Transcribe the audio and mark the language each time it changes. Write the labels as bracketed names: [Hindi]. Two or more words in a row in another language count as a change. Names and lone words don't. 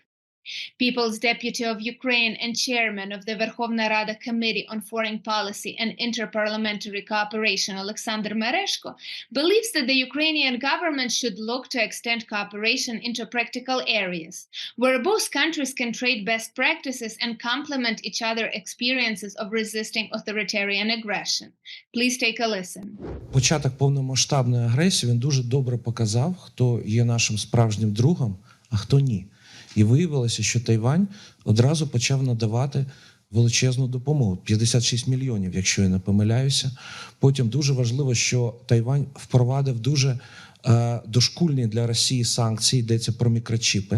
[English] People's Deputy of Ukraine and Chairman of the Verkhovna Rada Committee on Foreign Policy and Interparliamentary Cooperation, Alexander Merezhko, believes that the Ukrainian government should look to extend cooperation into practical areas, where both countries can trade best practices and complement each other's experiences of resisting authoritarian aggression. Please take a listen. [Ukrainian] Початок повномасштабної агресії, він дуже добре показав, хто є нашим справжнім другом, а хто ні. І виявилося, що Тайвань одразу почав надавати величезну допомогу. 56 мільйонів, якщо я не помиляюся. Потім дуже важливо, що Тайвань впровадив дуже дошкульні для Росії санкції, йдеться про мікрочіпи.